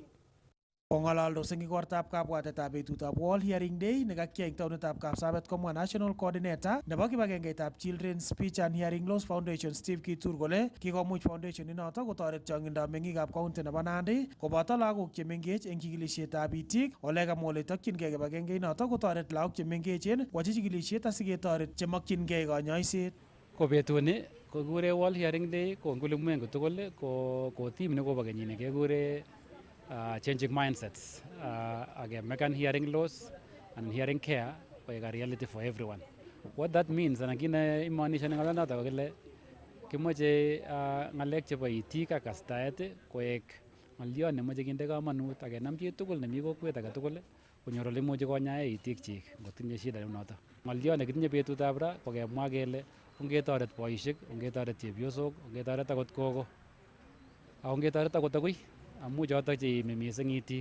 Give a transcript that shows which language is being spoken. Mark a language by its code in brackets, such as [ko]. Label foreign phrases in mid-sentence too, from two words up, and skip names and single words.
[kln] Kong'alaldos eng igortab kabwatetab betutab World Hearing Day nekakiyai eng taonitab Kapsabet komwa [en] National Coordinator [kln] nebo kibagengeitab Children's Speech and Hearing Loss Foundation Steve Kitur kole kikomuch foundation inoto kotoret chong'indab meng'ikab county nebo Nandi koboto lagok chemengech eng chikilisietab itik. Ole kamwa ole tokyingei kibagenge inoto kotoret lagok chemengechen kwachi chikilisiet asiketoret chemokyingei konyoiset. Ko betuni ko kikure World Hearing Day ko eng ulimwengu tugul ko team nekobo kenyini kekure [en] changing mindsets again hearing loss and hearing care [kln] koek [en] a reality for everyone. What that means [kln] anan kine imaanisha ng'alek noto kole kimoche ng'alek chebo itik ak kastaet koek ng'olyo nemoche kinde kamanut ak kenam chi tugul nemi kokwet age tugul konyor ole imuchi konyae itik chik ngotinye shida noto. Ng'olyo nekitinye betutab ra ko kemwa kele ongetoret boisiek, ongetoret chepyosok, ongetoret akot gogo, ak ongetoret akot agui amu chotok cheimi mising itik.